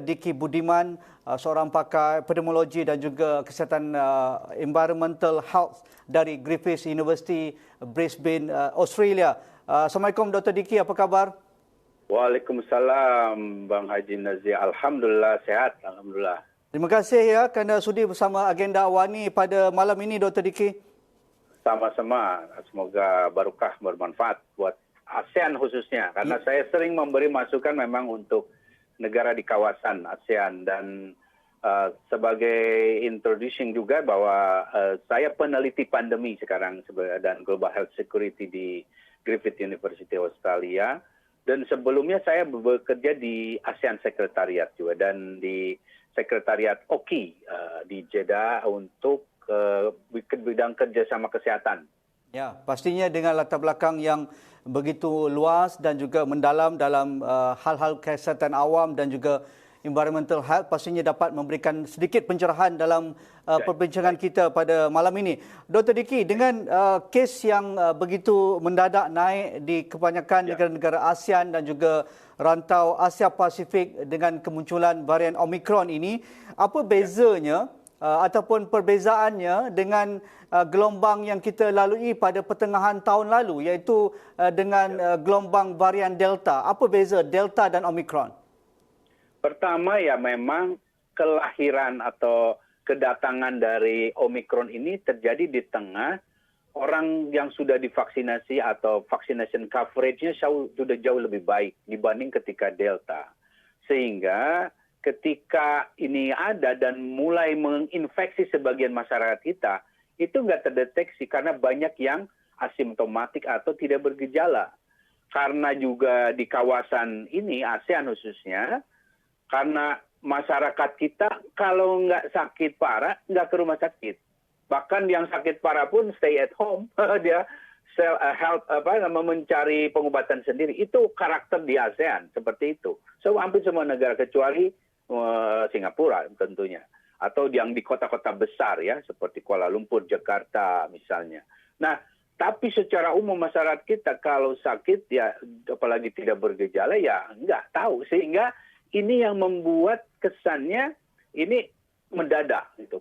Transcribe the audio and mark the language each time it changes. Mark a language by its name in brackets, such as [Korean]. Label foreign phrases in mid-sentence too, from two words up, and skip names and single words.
[Malay] Diki Budiman, seorang pakar epidemiologi dan juga kesihatan [English] environmental health [Malay] dari Griffith University, Brisbane, Australia. Assalamualaikum Dr. Diki, apa khabar? [Indonesian] Waalaikumsalam Bang Haji Nazir. Alhamdulillah sehat, alhamdulillah. [Malay] Terima kasih ya kerana sudi bersama agenda awani pada malam ini Dr. Diki. [Indonesian] Sama-sama, semoga barokah bermanfaat buat ASEAN khususnya, karena saya sering memberi masukan memang untuk negara di kawasan ASEAN, dan sebagai introducing juga bahwa saya peneliti pandemi sekarang dan Global Health Security di Griffith University Australia, dan sebelumnya saya bekerja di ASEAN Sekretariat juga dan di Sekretariat OKI di Jeddah untuk bidang kerjasama kesehatan. [Malay] Ya, pastinya dengan latar belakang yang begitu luas dan juga mendalam dalam hal-hal kesihatan awam dan juga [English] environmental health, [Malay] pastinya dapat memberikan sedikit pencerahan dalam perbincangan kita pada malam ini. Dr. Diki, dengan kes yang begitu mendadak naik di kebanyakan negara-negara ASEAN dan juga rantau Asia Pasifik dengan kemunculan varian Omicron ini, apa bezanya ataupun perbezaannya dengan gelombang yang kita lalui pada pertengahan tahun lalu, iaitu dengan gelombang varian Delta? Apa beza Delta dan Omicron? [Indonesian] Pertama ya, memang kelahiran atau kedatangan dari Omicron ini terjadi di tengah orang yang sudah divaksinasi atau [English] vaccination coverage-nya [Indonesian] sudah jauh lebih baik dibanding ketika Delta. Sehingga ketika ini ada dan mulai menginfeksi sebagian masyarakat kita, itu nggak terdeteksi karena banyak yang asimptomatik atau tidak bergejala. Karena juga di kawasan ini, ASEAN khususnya, karena masyarakat kita kalau nggak sakit parah, nggak ke rumah sakit. Bahkan yang sakit parah pun [English] stay at home, [Indonesian] dia mencari pengobatan sendiri. Itu karakter di ASEAN, seperti itu. So, hampir semua negara kecuali Singapura tentunya, atau yang di kota-kota besar ya, seperti Kuala Lumpur, Jakarta misalnya. Nah, tapi secara umum masyarakat kita kalau sakit ya, apalagi tidak bergejala ya nggak tahu, sehingga ini yang membuat kesannya ini mendadak gitu.